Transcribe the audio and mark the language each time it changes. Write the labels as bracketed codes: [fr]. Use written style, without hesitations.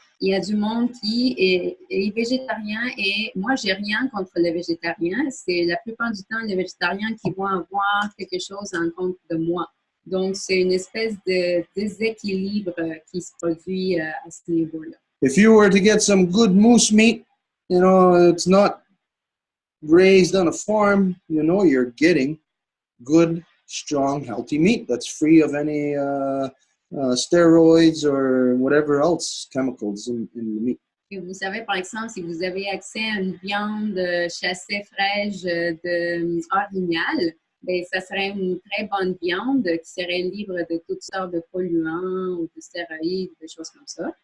[fr] Il y a du monde qui est végétarien et moi, j'ai rien contre les végétariens. C'est la plupart du temps les végétariens qui vont avoir quelque chose en compte de moi. Donc, c'est une espèce de déséquilibre qui se produit à ce niveau-là. [en] If you were to get some good moose meat, you know, it's not raised on a farm, you know, you're getting good, strong, healthy meat that's free of any steroids or whatever else chemicals in the meat. [fr] Et vous savez, par exemple, si vous avez accès à une viande chassée fraîche originale, ben, ça serait une très bonne viande qui serait libre de toutes sortes de polluants ou de stéroïdes, des choses comme ça.